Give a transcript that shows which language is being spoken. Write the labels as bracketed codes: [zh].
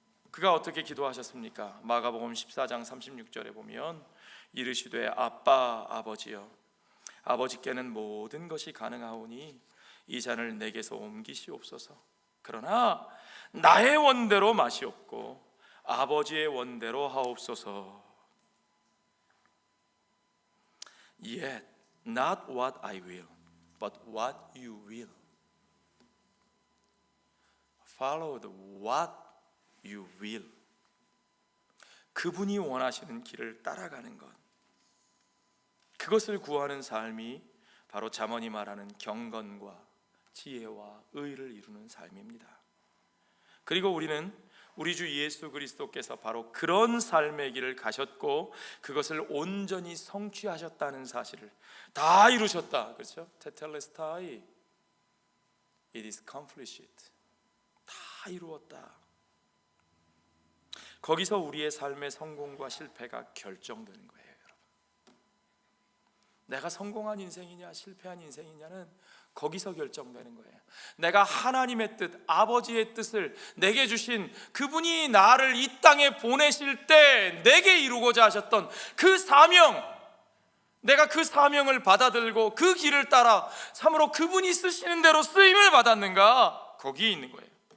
[ko] 그가 어떻게 기도하셨습니까? 마가복음 14장 36절에 보면 이르시되 아빠 아버지여, 아버지께는 모든 것이 가능하오니 이 잔을 내게서 옮기시옵소서. 그러나 나의 원대로 마시옵고 아버지의 원대로 하옵소서. [en] Yet not what I will, but what you will. Follow the what you will. [ko] 그분이 원하시는 길을 따라가는 것, 그것을 구하는 삶이 바로 잠언이 말하는 경건과 지혜와 의를 이루는 삶입니다. 그리고 우리는 우리 주 예수 그리스도께서 바로 그런 삶의 길을 가셨고 그것을 온전히 성취하셨다는 사실을, 다 이루셨다, 그렇죠? [en] 테텔레스타이, it is accomplished. [ko] 다 이루었다. 거기서 우리의 삶의 성공과 실패가 결정되는 거예요, 여러분. 내가 성공한 인생이냐 실패한 인생이냐는 거기서 결정되는 거예요. 내가 하나님의 뜻, 아버지의 뜻을 내게 주신 그분이 나를 이 땅에 보내실 때 내게 이루고자 하셨던 그 사명, 내가 그 사명을 받아들고 그 길을 따라 참으로 그분이 쓰시는 대로 쓰임을 받았는가, 거기에 있는 거예요.